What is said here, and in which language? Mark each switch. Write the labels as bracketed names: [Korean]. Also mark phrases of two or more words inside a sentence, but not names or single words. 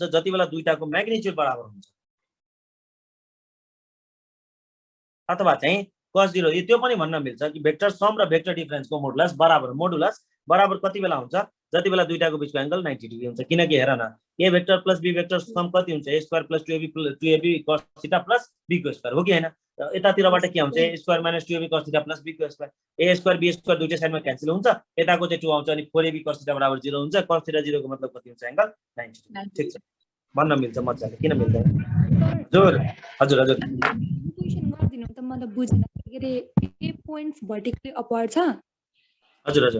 [Nepali] जति बेला दुईटाको म्याग्निट्युड बराबर हुन्छ। अथवा चाहिँ cos 0, त्यो पनि भन्न मिल्छ कि [English] vector sum [Nepali] र [English] vector differenceको [Nepali] मोडुलस बराबर कति बेला हुन्छ? जति बेला दुईटाको बीचको [English] angle 90 degree [Nepali] हुन्छ। किनकि हेर न, [English] a vector plus b vector sum [Nepali] कति हुन्छ? [English] a square plus 2ab cos theta plus b [Nepali] को स्क्वायर हो कि हैन? यतातिरबाट के आउँछ? [English] a square minus 2ab cos theta plus b [Nepali] को स्क्वायर। [English] a square b square [Nepali] दुईटै साइडमा क्यान्सल हुन्छ, यताको चाहिँ 2 आउँछ अनि [English] 4ab cos theta [Nepali] बराबर 0 हुन्छ। [English] cos theta 0 [Nepali] को मतलब कति हुन्छ? [English] angle 90 degree. [Nepali] ठीक छ, भन्न मिल्छ मज्जाले। किन मिल्दैन? हजुर हजुर हजुर क्वेशन गरिदिनु त मलाई बुझेन के रे। [English] A points vertically upward [Nepali] छ, हजुर हजुर